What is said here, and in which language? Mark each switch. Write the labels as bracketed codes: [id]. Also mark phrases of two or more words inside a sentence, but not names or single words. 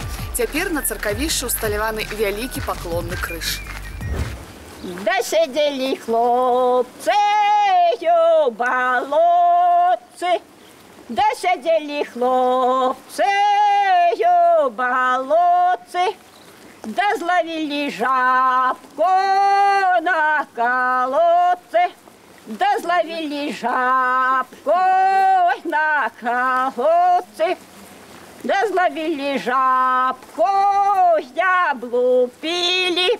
[be] Цяпер на царкавішчы ўсталяваны вялікі паклонны крыж. [ru] Да сидели хлопцы у болотце, да сидели хлопцы у болотце, да зловили жабку на колодце, да зловили жабку на колодце, да зловили жабку, я облупили.